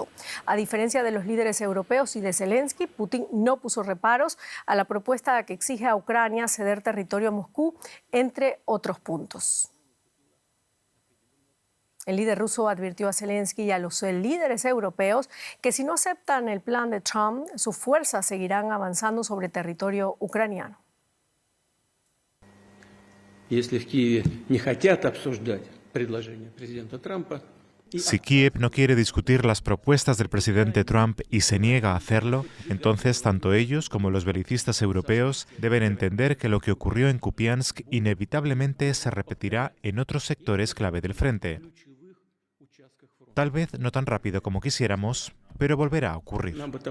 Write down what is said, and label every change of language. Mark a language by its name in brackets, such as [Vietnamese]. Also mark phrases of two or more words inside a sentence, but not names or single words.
[Spanish] A diferencia de los líderes europeos y de Zelensky, Putin no puso reparos a la propuesta que exige a Ucrania ceder territorio a Moscú, entre otros puntos. El líder ruso advirtió a Zelensky y a los líderes europeos que si no aceptan el plan de Trump, sus fuerzas seguirán avanzando sobre territorio ucraniano. [Russian] Если в Киеве не хотят обсуждать предложение президента Трампа, [Spanish] Si Kiev no quiere discutir las propuestas del presidente Trump y se niega a hacerlo, entonces tanto ellos como los belicistas europeos deben entender que lo que ocurrió en Kupiansk inevitablemente se repetirá en otros sectores clave del frente. Tal vez no tan rápido como quisiéramos, pero volverá a ocurrir.